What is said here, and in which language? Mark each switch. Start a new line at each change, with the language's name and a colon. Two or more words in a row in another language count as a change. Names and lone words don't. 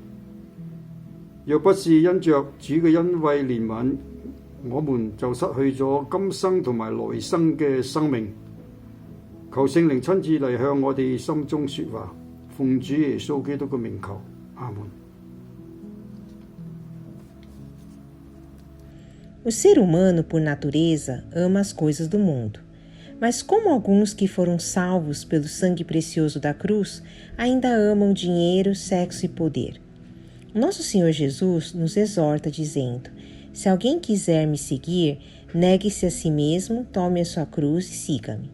Cantonese: 若不是因着主嘅恩惠憐憫，我們就失去咗今生同埋來生嘅生命。求聖靈親自嚟向我哋心中說話，奉主耶穌基督嘅名求，阿門。
Portuguese: O ser humano, por natureza, ama as coisas do mundo. Mas como alguns que foram salvos pelo sangue precioso da cruz ainda amam dinheiro, sexo e poder. Nosso Senhor Jesus nos exorta dizendo: se alguém quiser me seguir, negue-se a si mesmo, tome a sua cruz e siga-me.